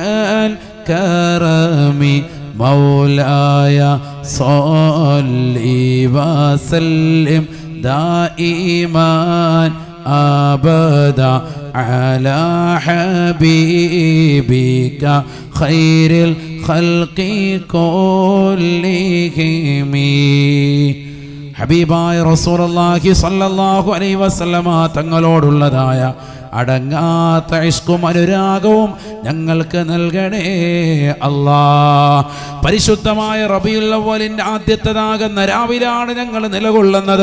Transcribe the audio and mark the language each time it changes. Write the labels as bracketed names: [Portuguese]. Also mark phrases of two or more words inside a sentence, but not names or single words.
[Arabic] الكرم مولاي صل وسلم دائما أبدا على حبيبك خير الخلق كلهم [Malayalam] ഹബീബായ [Arabic] رسول الله صلى الله عليه وسلم [Malayalam] തങ്ങളോടുള്ളതായ അടങ്ങാത്ത ഇഷ്കും അനുരാഗവും ഞങ്ങൾക്ക് നൽകണേ അല്ലാ. പരിശുദ്ധമായ റബീഉൽ അവ്വലിന്റെ ആദ്യത്തേതാകുന്ന രാവിലാണ് ഞങ്ങൾ നിലകൊള്ളുന്നത്.